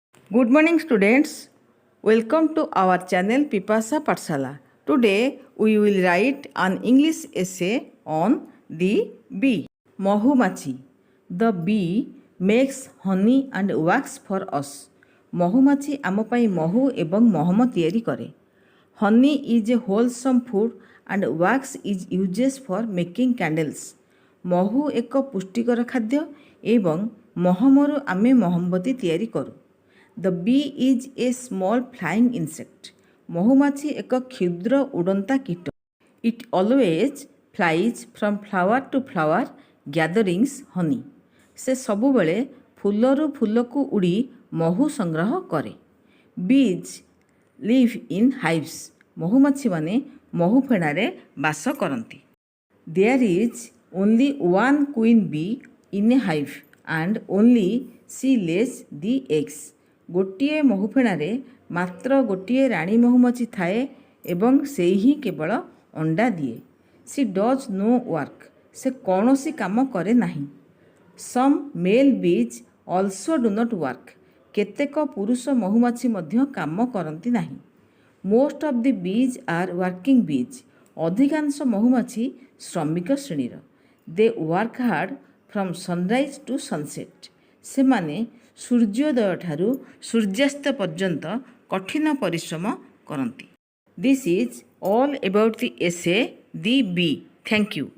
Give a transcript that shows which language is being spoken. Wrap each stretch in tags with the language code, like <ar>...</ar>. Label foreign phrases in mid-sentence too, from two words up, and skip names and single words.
<en>Good morning, students. Welcome to our channel Pipasa Patshala. Today we will write an English essay on the bee. Mohumachi. The bee makes honey and wax for us.</en> <or>ମହୁମାଛି ଆମ ପାଇଁ ମହୁ ଏବଂ ମହମ ତିଆରି କରେ.</or> <en>Honey is a wholesome food and wax is used for making candles.</en> <or>ମହୁ ଏକ ପୁଷ୍ଟିକର ଖାଦ୍ୟ ଏବଂ ମହମରୁ ଆମେ ମହମବତୀ ତିଆରି କରୁ.</or> <en>The bee is a small flying insect.</en> <or>ମହୁମାଛି ଏକ କ୍ଷୁଦ୍ର ଉଡ଼ନ୍ତା କୀଟ.</or> <en>It always flies from flower to flower gathering honey.</en> <or>ସେ ସବୁବେଳେ ଫୁଲରୁ ଫୁଲକୁ ଉଡ଼ି ମହୁ ସଂଗ୍ରହ କରେ.</or> <en>Bees live in hives.</en> <or>ମହୁମାଛିମାନେ ମହୁ ଫେଣାରେ ବାସ କରନ୍ତି.</or> <en>There is only one queen bee in a hive and only she lays the eggs.</en> <or>ଗୋଟିଏ ମହୁଫେଣାରେ ମାତ୍ର ଗୋଟିଏ ରାଣୀ ମହୁମାଛି ଥାଏ ଏବଂ ସେ ହିଁ କେବଳ ଅଣ୍ଡା ଦିଏ.</or> <en>She does no work.</en> <or>ସେ କୌଣସି କାମ କରେ ନାହିଁ.</or> <en>Some male bees also do not work.</en> <or>କେତେକ ପୁରୁଷ ମହୁମାଛି ମଧ୍ୟ କାମ କରନ୍ତି ନାହିଁ.</or> <en>Most of the bees are working bees.</en> <or>ଅଧିକାଂଶ ମହୁମାଛି ଶ୍ରମିକ ଶ୍ରେଣୀର.</or> <en>They work hard from sunrise to sunset.</en> <or>ସେମାନେ ସୂର୍ଯ୍ୟୋଦୟଠାରୁ ସୂର୍ଯ୍ୟାସ୍ତ ପର୍ଯ୍ୟନ୍ତ କଠିନ ପରିଶ୍ରମ କରନ୍ତି.</or> <en>This is all about the essay The Bee. Thank you.</en>